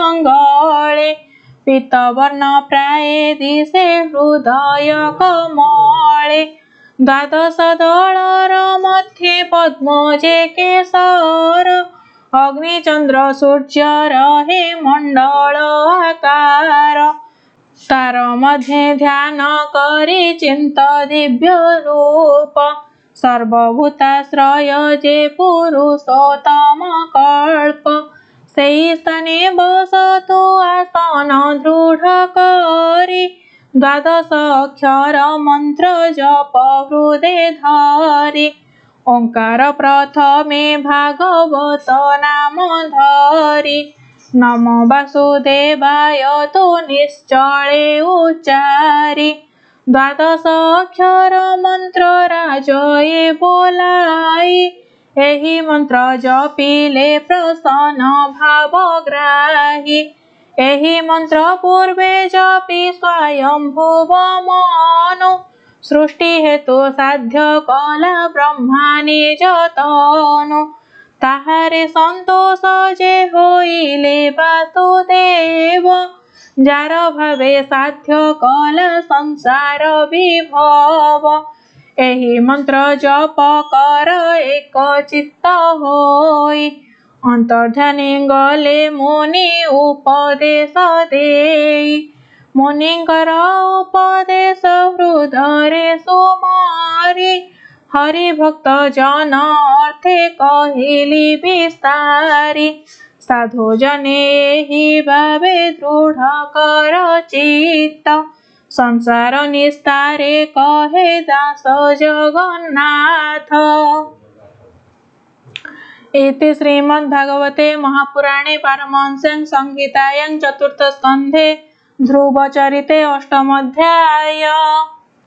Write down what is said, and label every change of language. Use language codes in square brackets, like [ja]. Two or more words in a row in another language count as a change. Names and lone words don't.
[or] ଅଙ୍ଗଳେ ପୀତବର୍ଣ୍ଣ ପ୍ରାୟେ ଦିଶେ ହୃଦୟ କମଳେ ଦ୍ୱାଦଶ ଦଳର ମଧ୍ୟେ ପଦ୍ମ ଯେ କେସର ଅଗ୍ନିଚନ୍ଦ୍ର ସୂର୍ଯ୍ୟ ରହେ ମଣ୍ଡଳ ଆକାର ତାର ମଧ୍ୟେ ଧ୍ୟାନ କରି ଚିନ୍ତ ଦିବ୍ୟ ରୂପ ସର୍ବଭୂତାଶ୍ରୟ ଯେ ପୁରୁଷୋତ୍ତମ କଳ୍ପ ସେଇ ସ୍ଥାନେ ବସତୁ ଆସନ ଦୃଢ଼ କରି ଦ୍ୱାଦଶ ଅକ୍ଷର ମନ୍ତ୍ର ଜପ ହୃଦେ ଧରି ଓଁକାର ପ୍ରଥମେ ଭାଗବତ ନାମ ଧରି ନମୋ ବାସୁଦେବାୟ ତୋ ନିଶ୍ଚଳେ ଉଚ୍ଚାରି ଦ୍ୱାଦଶ ଅକ୍ଷର ମନ୍ତ୍ର ରାଜୟେ ବୋଲାଇ ଏହି ମନ୍ତ୍ର ଜପିଲେ ପ୍ରସନ୍ନ ଭାବଗ୍ରାହୀ ଏହି ମନ୍ତ୍ର ପୂର୍ବେ ଜପି ସ୍ୱୟମ୍ଭୁବ ମନୁ ସୃଷ୍ଟି ହେତୁ ସାଧ୍ୟ କଳା ବ୍ରହ୍ମା ନିଜ ତନୁ ତାହାରେ ସନ୍ତୋଷ ଯେ ହୋଇଲେ ବାସୁଦେବ ଯାର ଭାବେ ସାଧ୍ୟ କଳା ସଂସାର ବିଭବ ଏହି ମନ୍ତ୍ର ଜପ କର ଏକ ଚିତ୍ତ ହୋଇ ଅନ୍ତର୍ଧ୍ୟାନୀ ଗଲେ ମୁନି ଉପଦେଶ ଦେଇ ମୁନିଙ୍କର ଉପଦେଶ ହୃଦୟ ସୁମାରି ହରି ଭକ୍ତ ଜନ ଅର୍ଥେ କହିଲି ବିସ୍ତାରି ସାଧୁ ଜନେ ଏହି ଭାବେ ଦୃଢ଼ କର ଚିତ୍ତ ସଂସାର ନିସ୍ତାରେ କହେ ଦାସ ଜଗନ୍ନାଥ। [sa] इति श्रीमद्भागवते महापुराणे पारमहंस्यां संहितायां चतुर्थ स्कन्धे ध्रुवचरिते अष्टमोऽध्याय।